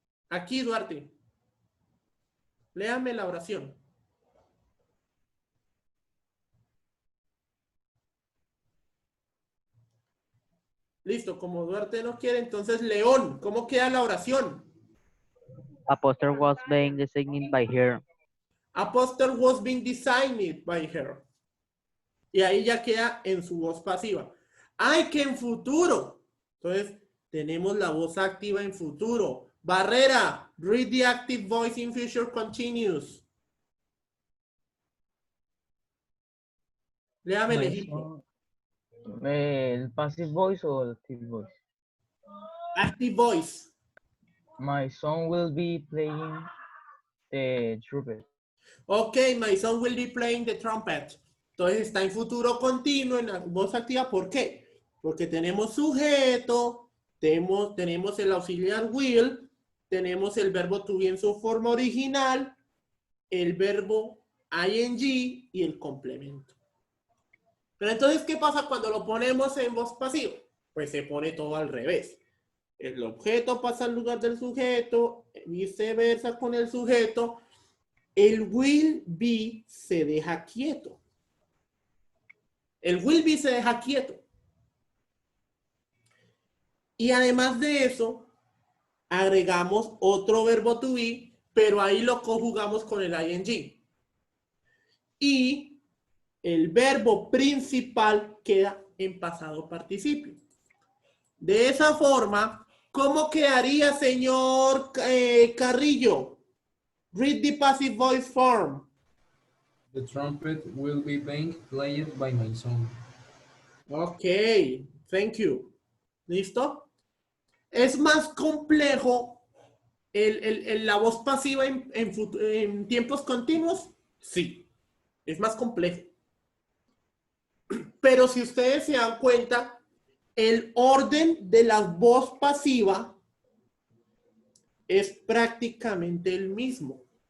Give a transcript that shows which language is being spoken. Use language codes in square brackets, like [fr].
[es] Aquí, Duarte. Léame la oración. Listo, como Duarte no quiere, entonces León, ¿cómo queda la oración? [en] A poster was being designed by her. A poster was being designed by her. [es] Y ahí ya queda en su voz pasiva. ¡Ay, que en futuro! Entonces, tenemos la voz activa en futuro. [en] Barrera, read the active voice in future continuous. [es] Léame el ejemplo. ¿El passive voice o el active voice? [en] Active voice. My son will be playing the trumpet. Ok, my son will be playing the trumpet. [es] Entonces está en futuro continuo, en la voz activa. ¿Por qué? Porque tenemos sujeto, tenemos el auxiliar will, tenemos el verbo to be en su forma original, el verbo ing y el complemento. Pero entonces, ¿qué pasa cuando lo ponemos en voz pasiva? Pues se pone todo al revés. El objeto pasa al lugar del sujeto, viceversa con el sujeto. El will be se deja quieto. El will be se deja quieto. Y además de eso, agregamos otro verbo to be, pero ahí lo conjugamos con el ing. Y el verbo principal queda en pasado participio. De esa forma, ¿cómo quedaría, señor Carrillo? [en] Read the passive voice form. The trumpet will be being played by my son. Ok, thank you. [es] ¿Listo? ¿Es más complejo la voz pasiva en tiempos continuos? Sí, es más complejo. Pero si ustedes se dan cuenta, el orden de la voz pasiva es prácticamente el mismo.